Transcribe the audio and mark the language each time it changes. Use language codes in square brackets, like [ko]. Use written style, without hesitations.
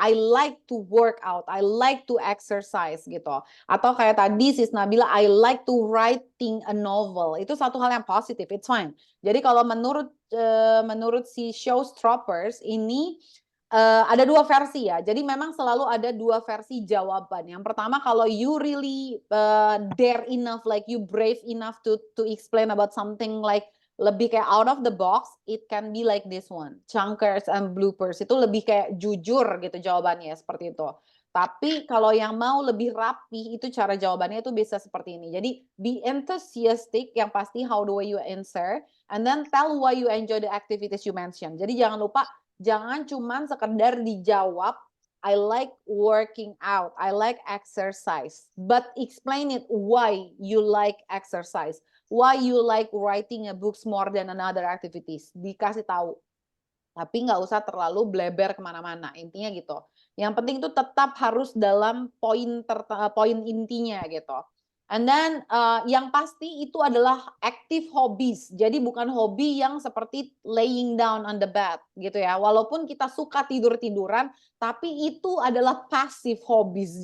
[en] I like to work out. I like to exercise gitu. [id] Atau kayak tadi [en] Sis Nabila, I like to writing a novel. [id] Itu satu hal yang positif, [en] it's fine. [id] Jadi kalau menurut si Showstoppers ini ada dua versi ya. Jadi memang selalu ada dua versi jawaban. Yang pertama, kalau [en] you really dare enough, like you brave enough to explain about something like [id] lebih kayak [en] out of the box, it can be like this one, chunkers and bloopers. [id] Itu lebih kayak jujur gitu jawabannya, seperti itu. Tapi kalau yang mau lebih rapi, itu cara jawabannya itu bisa seperti ini. [en] Jadi be enthusiastic, [id] yang pasti [en] how the way you answer, and then tell why you enjoy the activities you mention. [id] Jadi jangan lupa, jangan cuman sekedar dijawab [en] I like working out, I like exercise, but explain it why you like exercise, why you like writing a books more than another activities. [id] Dikasih tahu. Tapi nggak usah terlalu bleber kemana-mana. Intinya gitu. Yang penting itu tetap harus dalam poin intinya gitu. [en] And then [id] yang pasti itu adalah active hobbies. Jadi bukan hobi yang seperti [en] laying down on the bed [id] gitu ya. Walaupun kita suka tidur-tiduran, tapi itu adalah passive hobbies.